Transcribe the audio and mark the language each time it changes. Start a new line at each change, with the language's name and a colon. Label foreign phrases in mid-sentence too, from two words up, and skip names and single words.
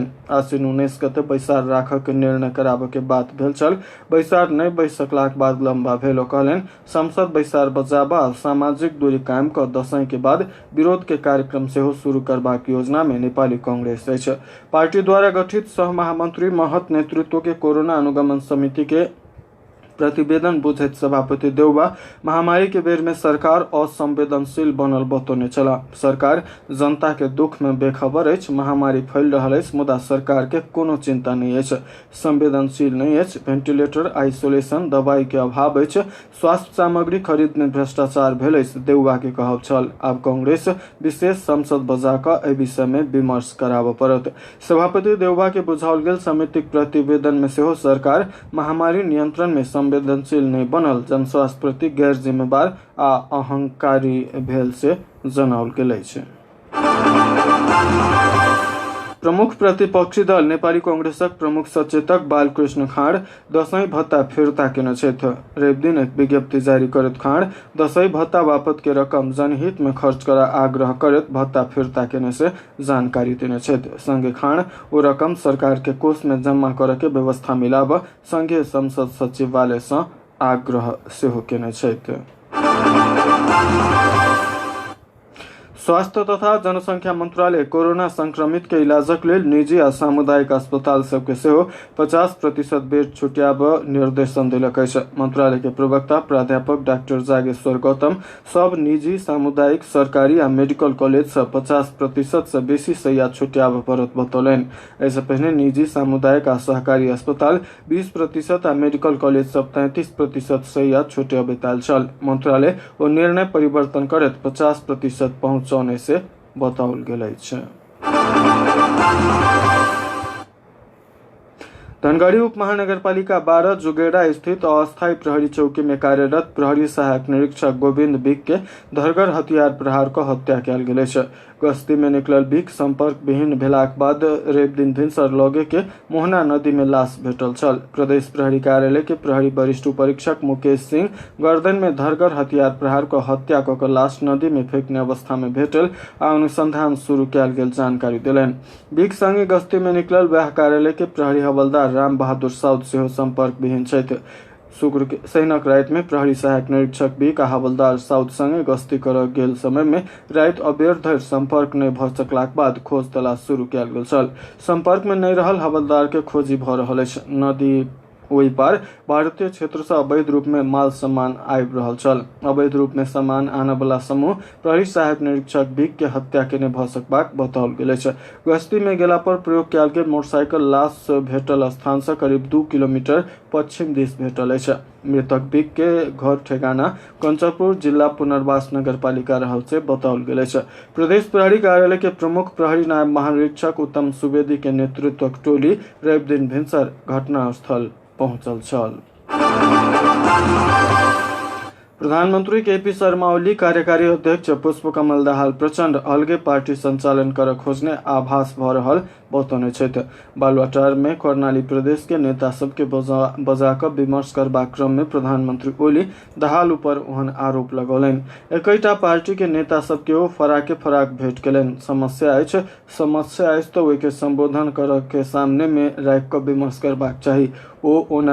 Maithili: आसिन 19 गते बैसार राखऽ के निर्णय कराबऽ के बात भेल छल, बैसार नहीं बहि सकलाक बाद लंबा भेल। कहलनि संसद बैसार बजाबा आ सामाजिक दूरी कायम कऽ दशैं के बाद विरोध के कार्यक्रम सेहो शुरू करबाक योजना में नेपाली कांग्रेस अछि। पार्टी द्वारा गठित सह महामंत्री महत नेतृत्व के कोरोना अनुगमन समिति के प्रतिवेदन बुझैत सभापति देउबा महामारी के बेर में सरकार असंवेदनशील बनल बतौने चला। सरकार जनता के दुख में बेखबर अछि, महामारी फैल रहल अछि, मुदा सरकार के कोनो चिंता नहीं अछि, संवेदनशील नहीं अछि।
English: ventilator, isolation,
Maithili: दवाई के अभाव अछि, स्वास्थ्य सामग्री खरीद में भ्रष्टाचार भेल अछि, देउबा के कहब छल। आब कांग्रेस विशेष संसद बजा कऽ एहि विषय में विमर्श कराबऽ पड़त। सभापति देउबा के बुझाओल गेल समितिक प्रतिवेदन में सेहो सरकार महामारी नियंत्रण में संवेदनशील नहीं बनल, जनस्वास्थ्य प्रति गैर जिम्मेवार आ अहंकारी भेल से जनाओल गेल अछि। प्रमुख प्रतिपक्षी दल नेपाली कांग्रेसक प्रमुख सचेतक बालकृष्ण खाँड दशैं भत्ता फिर्ता केने छथि। रवि दिन एक विज्ञप्ति जारी करैत खाँड दशैं भत्ता बापत के रकम जनहित में खर्च करा आग्रह करैत भत्ता फिर्ता केने से जानकारी देने छथि। संगे खाँड ओ रकम सरकार के कोष में जमा करे के व्यवस्था मिलाब संघीय संसद सचिवालय से आग्रह सेहो केने छथि। स्वास्थ्य तथा जनसंख्या मंत्रालय कोरोना संक्रमित के इलाजक लेल निजी आ सामुदायिक अस्पताल सबके सेहो 50% बेड छुट्याब निर्देशन देलक अछि। मंत्रालय के प्रवक्ता प्राध्यापक डॉक्टर जागेश्वर गौतम सब निजी, सामुदायिक, सरकारी आ
English: medical college
Maithili: सब 50% से बेसी शैय्या छुट्याब पड़त बतौलनि। ऐसे पहले निजी, सामुदायिक आ सहकारी अस्पताल 20% आ
English: medical college
Maithili: सब 33% शैय्या छुट्याबैत छल। मंत्रालय ओ निर्णय परिवर्तन करत 50% पहुंचाउने से बताओल गेल अछि। धनगढ़ी उप महानगरपालिका 12 जुगेड़ा स्थित अस्थायी प्रहरी चौकी में कार्यरत प्रहरी सहायक निरीक्षक गोविंद बिक के धरगर हथियार प्रहार को हत्या कयल गेल अछि। गश्ती में निकलल बिक संपर्क विहीन भेलाक बाद रवि दिन भिनसर लगे के मोहना नदी में लाश भेटल छल। प्रदेश प्रहरी कार्यालय के प्रहरी वरिष्ठ उपरीक्षक मुकेश सिंह गर्दन में धरगर हथियार प्रहार को हत्या कऽ कऽ लाश नदी में फेंकने अवस्था में भेटल आ अनुसंधान शुरू कयल गेल जानकारी देलनि। बिक संगे गश्ती में निकलल वएह कार्यालय के प्रहरी हवलदार राम बहादुर साउद सेहो संपर्क विहीन छथि। शुक्र के शनिक राति में प्रहरी सहायक निरीक्षक बिक आ हवलदार साउद संगे गश्ती कर गेल समय में राति अबेर धरि संपर्क नहीं भ सकलाक बाद खोज तलाश शुरू कयल गेल छल। संपर्क में नहीं रहल हवलदार के खोजी भ रहल अछि। नदी ओहि पार भारतीय क्षेत्र से अवैध रूप में माल सामान आबि रहल छल। अवैध रूप में सामान आने वाला समूह प्रहरी सहायक निरीक्षक बिक के हत्या केने भ सकबाक बताओल गेल अछि। गश्ती में गेला पर प्रयोग कयल गेल मोटरसाइकिल लाश भेटल स्थान से करीब 2 किलोमीटर पश्चिम दिस भेटल अछि। मृतक बिक के घर ठेगाना कंचरपुर जिला पुनर्वास नगरपालिका रहल से बताओल गेल अछि। प्रदेश प्रहरी कार्यालय के प्रमुख प्रहरी नायब महानिरीक्षक उत्तम सुवेदी के नेतृत्वक टोली रवि दिन भिनसर घटनास्थल पहुंचल छल। प्रधानमंत्री केपी शर्मा ओली कार्यकारी अध्यक्ष पुष्पकमल दाहाल प्रचंड अलगे पार्टी संचालन कर खोजने आभास भ रहल बतौने छथि। बालुआटार में कर्णाली प्रदेश के नेता सबके बजाकर विमर्श करबाक क्रम में प्रधानमंत्री ओली दाहाल ऊपर ओहन आरोप लगौलनि। एकैटा पार्टी के नेता सबके ओ फराके फराक भेंट केलनि। समस्या अछि तऽ ओहि के संबोधन कर के सामने में राखि कऽ विमर्श करबाक चाही।